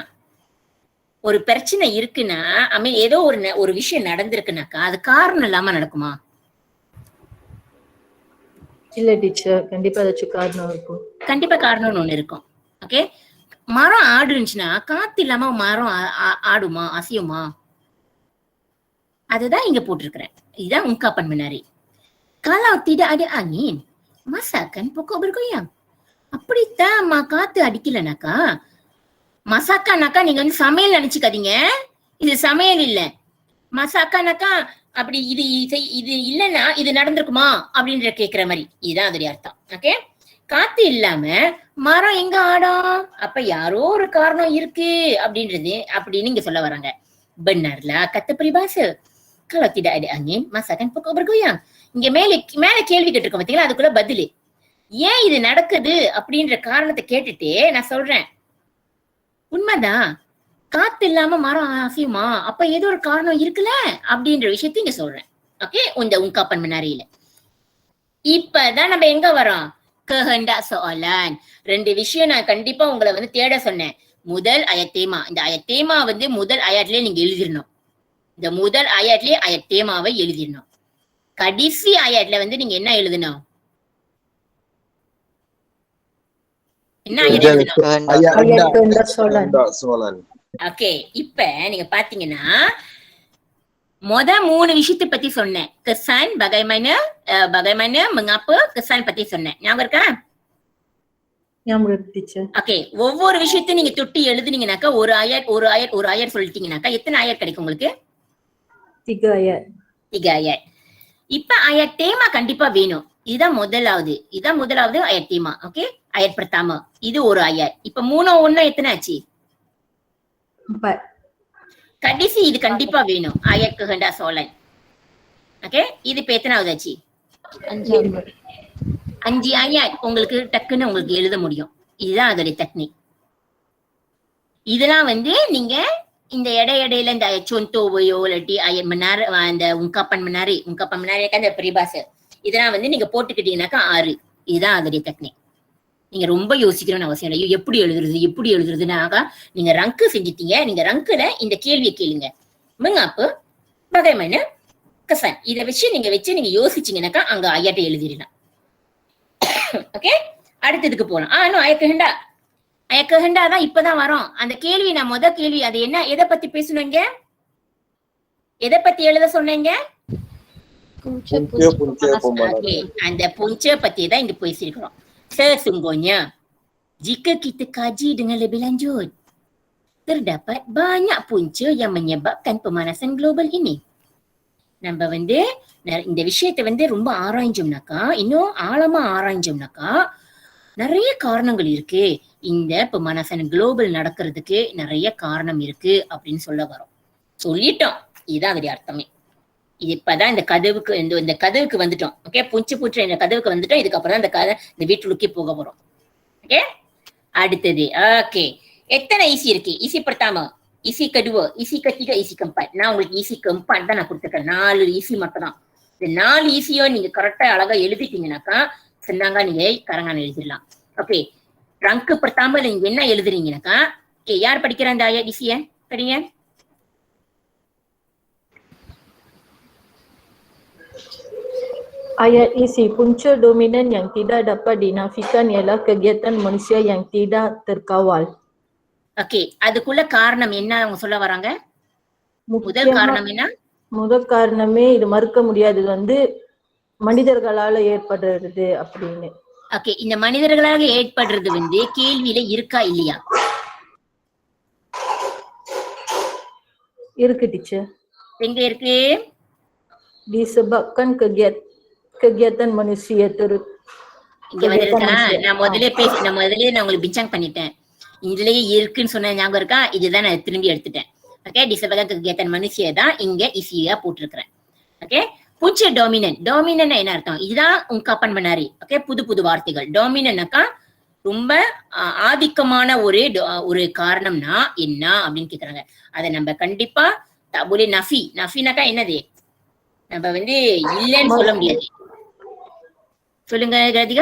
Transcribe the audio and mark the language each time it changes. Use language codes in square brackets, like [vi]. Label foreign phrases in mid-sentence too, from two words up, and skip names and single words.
[ta] ஒரு பிரச்சனை இருக்குன்னா ஏதோ ஒரு விஷயம் நடந்திருக்குனாக்கா அது காரணம் இல்லாம நடக்குமா? இல்ல டீச்சர், கண்டிப்பா ஏதாச்சும் காரணம் இருக்கும். கண்டிப்பா காரணம்னு ஒண்ணு இருக்கும். ஓகே, மரம் ஆடுச்சுன்னா காத்து இல்லாம மரம் ஆடுமா, அசையுமா? அதுதான் இங்க போட்டிருக்கிறேன். இதுதான் [ms] ungkapan menarik. Kalau tidak ada angin, masa akan pokok bergoyang? [ta] அப்படித்தான் காத்து அடிக்கலனாக்கா, மசாக்கானாக்கா நீங்க வந்து சமையல் நினைச்சுக்காதீங்க, இது சமையல் இல்ல. மசாக்கானாக்கா அப்படி இது இல்லைன்னா இது நடந்திருக்குமா அப்படின்ற கேக்குற மாதிரி, இதுதான் அதோடைய அர்த்தம். ஓகே, காத்து இல்லாம மரம் எங்க ஆடும்? அப்ப யாரோ ஒரு காரணம் இருக்கு அப்படின்றது அப்படின்னு இங்க சொல்ல வராங்க. [ms] benarlah kata peribahasa, kalau tidak ada angin masa akan pokok bergoyang. [ta] இங்க மேல கேள்வி கேட்டிருக்கோம் பாத்தீங்களா, அதுக்குள்ள பதிலு. ஏன் இது நடக்குது அப்படின்ற காரணத்தை கேட்டுட்டு நான் சொல்றேன், உண்மைதான், காத்து இல்லாம மரம் அசையுமா, அப்ப ஏதோ ஒரு காரணம் இருக்குல்ல அப்படின்ற விஷயத்த இங்க சொல்றேன். ஓகே, இந்த [ms] ungkapan menariல [ta] இப்பதான் நம்ம எங்க வரோம்? [ms] kehendak soalan. [ta] ரெண்டு விஷயம் நான் கண்டிப்பா உங்களை வந்து தேட சொன்னேன். முதல் அயத்தேமா, இந்த அயத்தேமா வந்து முதல் அயாட்லயே நீங்க எழுதிடணும். இந்த முதல் அயாட்லயே அயத்தேமாவை எழுதிடணும். கடைசி அயாட்ல வந்து நீங்க என்ன எழுதணும்? என்ன எழுதணும்? ஓகே, இப்ப நீங்க பாத்தீங்கன்னா மூணு விஷயத்தை பத்தி சொன்னேன். [ms] kesan, bagaimana, mengapa, kesan [ta] பத்தி சொன்னேன். ஞாபகம் இருக்கா? ஓகே, ஒவ்வொரு விஷயத்தையும் நீங்க தொட்டி எழுதுனீங்கன்னாக்கா ஒரு ஆயர் சொல்லிட்டீங்கன்னாக்கா எத்தனை ஆயர் கிடைக்கும் உங்களுக்கு? 3 ஆயர். இப்ப [ms] ayat tema [ta] கண்டிப்பா வேணும். இதுதான் முதலாவது ayat 5. ஓகே, [ms] ayat pertama. [ta] இது ஒரு ayat. இப்ப 3 1 எத்தனை ஆச்சு? 4. கடைசி இது கண்டிப்பா வேணும். [ms] ayat kehendak solat. [ta] ஓகே, இது இப்ப எத்தனாவது ஆச்சு? 5 ayat உங்களுக்கு டக்குன்னு உங்களுக்கு எழுத முடியும். இதுதான் அதோட டெக்னிக். இதெல்லாம் வந்து நீங்க இந்த இடையில இந்த contohவையோ இல்லாட்டி [ms] ayat menarik, [ta] அந்த [ms] ungkapan menarik kan [ta] அந்த peribahasa, இதெல்லாம் வந்து நீங்க போட்டுக்கிட்டீங்கன்னாக்கா 6. இதுதான் அதோடைய டெக்னிக். நீங்க ரொம்ப யோசிக்கணும்னு அவசியம் இல்லை. எப்படி எழுதுறதுனாக்கா நீங்க ரங்கு செஞ்சிட்டீங்க. நீங்க ரங்குல இந்த கேள்வியை கேளுங்க, [ms] mengapa, bagaimana, kesan. [ta] இதை வச்சு நீங்க யோசிச்சீங்கன்னாக்கா அங்க ayat எழுதிடலாம். ஓகே, அடுத்ததுக்கு போலாம். இன்னும் [ms] ayat kehendak [ta] தான் இப்பதான் வரோம். அந்த கேள்வி நான் கேள்வி அது என்ன, எதை பத்தி பேசணுங்க, எதை பத்தி எழுத சொன்னீங்க? அந்த punca பத்தி தான் இங்க பேசியிருக்கிறோம். [ms] Sesungguhnya jika kita kaji dengan lebih lanjut, terdapat banyak punca yang menyebabkan pemanasan global ini. [ta] நம்ம வந்து இந்த விஷயத்தை வந்து ரொம்ப ஆராய்ஞ்சோம்னாக்கா, இன்னும் ஆழமா ஆராய்ஞ்சோம்னாக்கா நிறைய காரணங்கள் இருக்கு. இந்த [ms] pemanasan global [ta] நடக்கிறதுக்கு நிறைய காரணம் இருக்கு அப்படின்னு சொல்லிட்டோம். இதுதான் அதோடைய அர்த்தமே. இது இப்பதான் இந்த கதவுக்கு வந்துட்டோம். ஓகே, புற்று இந்த கதவுக்கு வந்துட்டோம். இதுக்கப்புறம் தான் இந்த வீட்டுக்குள்ளே போக போறோம். ஓகே, அடுத்தது. ஓகே, எத்தனை ஈசி இருக்கு? [ms] ஈசி pertama, isi kedua, isi ketiga, isi keempat. [ta] நான் உங்களுக்கு [ms] isi keempat [ta] தான் நான் கொடுத்துருக்கேன். 4 ஈசி மட்டும் தான். இந்த 4 ஈசியோ நீங்க கரெக்டா அழகா எழுதிட்டீங்கன்னாக்கா சொன்னாங்க நீங்க கரங்கான எழுதிடலாம். ஓகே, ரங்கு pertama நீங்க என்ன எழுதுறீங்கன்னாக்கா, ஓகே, யார் படிக்கிற அந்த ayat ஈசிய படிங்க. [ms] Ayat isi, punca dominan yang tidak dapat dinafikan ialah kegiatan manusia yang tidak terkawal. [ta] ஓகே, அதுக்குள்ள காரணம் என்ன அவங்க சொல்ல வராங்க? முதல் காரணம் என்ன? முதல் காரணமே இது மறுக்க முடியாதது வந்து மனிதர்களால ஏற்படுறது அப்படின்னு. ஓகே, இந்த மனிதர்களாக ஏற்படுறது வந்து கேள்வியில இருக்கா இல்லையா? இருக்கு டீச்சர். எங்க இருக்கு? [ms] Disebabkan kegiatan manusia [ta] இங்க வந்துருக்கா? நான் முதல்ல நான் உங்களுக்கு பிஞ்சாங் பண்ணிட்டேன். இதுலயே இருக்குன்னு சொன்ன ஞாபகம் இருக்கா? இதுதான் நான் திரும்பி எடுத்துட்டேன். ஓகே, [ms] disebabkan kegiatan manusia [ta] தான் இங்க ஈஸியா போட்டிருக்கிறேன். ஓகே, [ms] punca dominant [ta] என்ன அர்த்தம்? இதுதான் [ms] ungkapan menarik. [ta] ஓகே, புது வார்த்தைகள். dominantனாக்கா ரொம்ப ஆதிக்கமான ஒரு காரணம்னா என்ன அப்படின்னு கேக்குறாங்க. அதை நம்ம கண்டிப்பா தபுலே நஃபினாக்கா என்னது? நம்ம வந்து இல்லைன்னு சொல்ல முடியாது. சொல்லுங்க ராதிகா.